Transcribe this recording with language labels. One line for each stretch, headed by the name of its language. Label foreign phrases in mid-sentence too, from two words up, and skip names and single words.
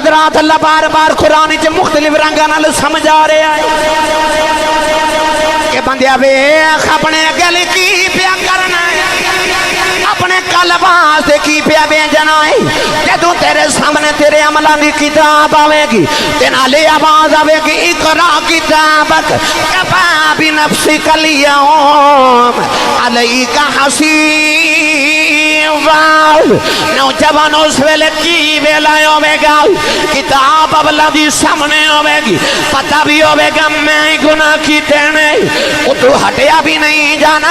Punjabi: حضرات اللہ بار بار قرآن چ مختلف رنگاں نال سمجھا رہا ہے کہ بندیا ویکھ اپنے گل کی پیا کرنا ہے، اپنے قلب واسطے کی پیا بھیجنا ہے۔ جدوں تیرے سامنے تیرے عملاں دی کتاب آوے گی تے نالے آواز آوے گی
Arabic: اقرا کتابک کفا بنفسک الیوم علیک حسیبا۔
Punjabi: نوجوان اس ویلے کی ویلا ہوے گا، کتاب اولا دی سامنے ہوے گی، پتہ بھی ہوے گا میں گناہ کیتے نہیں، تو ہٹیا بھی نہیں جانا۔